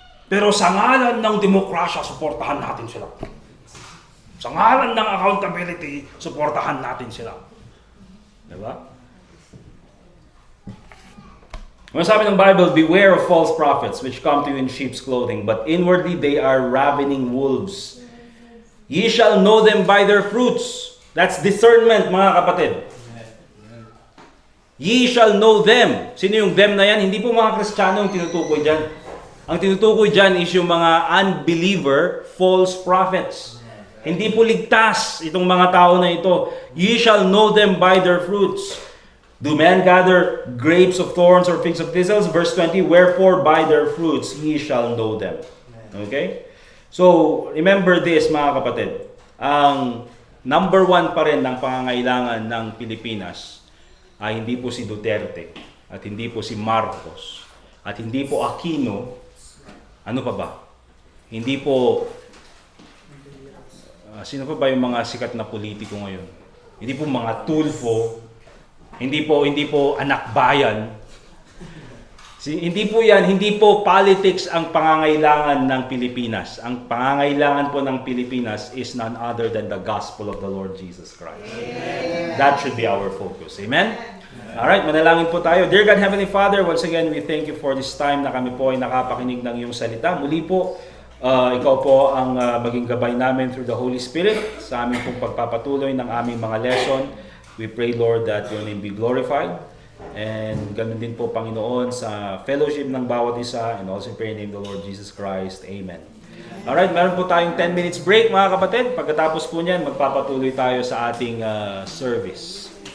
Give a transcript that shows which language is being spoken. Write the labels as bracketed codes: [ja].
[tl] Pero sa ngalan ng demokrasya, suportahan natin sila. Sa ngalan ng accountability, suportahan natin sila. Di ba? Ang sabi ng Bible, [en] beware of false prophets which come to you in sheep's clothing, but inwardly they are ravening wolves. Ye shall know them by their fruits. That's discernment, [tl] mga kapatid. [en] Ye shall know them. [tl] Sino yung them na yan? Hindi po mga Kristiyano yung tinutukoy dyan. Ang tinutukoy dyan is yung mga unbeliever, false prophets. Hindi po ligtas itong mga tao na ito. [en] Ye shall know them by their fruits. Do men gather grapes of thorns or figs of thistles? Verse 20, wherefore by their fruits ye shall know them. Okay? So, remember this [tl] mga kapatid. Ang number one pa rin ng pangangailangan ng Pilipinas ay hindi po si Duterte at hindi po si Marcos at hindi po Aquino. Ano pa ba? Hindi po sino pa ba yung mga sikat na politiko ngayon? Hindi po mga Tulfo. Hindi po anak bayan. Hindi po yan, hindi po politics ang pangangailangan ng Pilipinas. Ang pangangailangan po ng Pilipinas is [en] none other than the gospel of the Lord Jesus Christ. [tl] Amen. [en] That should be our focus. Amen? Alright, [tl] manalangin po tayo. [en] Dear God, Heavenly Father, once again, we thank you for this time [tl] na kami po ay nakapakinig ng iyong salita. Muli po, ikaw po ang maging gabay namin [en] through the Holy Spirit [tl] sa aming pong pagpapatuloy ng aming mga lesson. [en] We pray, Lord, that your name be glorified. And [tl] ganun din po, Panginoon, sa fellowship ng bawat isa. [en] And also in prayer name the Lord Jesus Christ. Amen. [tl] Alright, meron po tayong 10 minutes break, mga kapatid. Pagkatapos po niyan, magpapatuloy tayo sa ating service.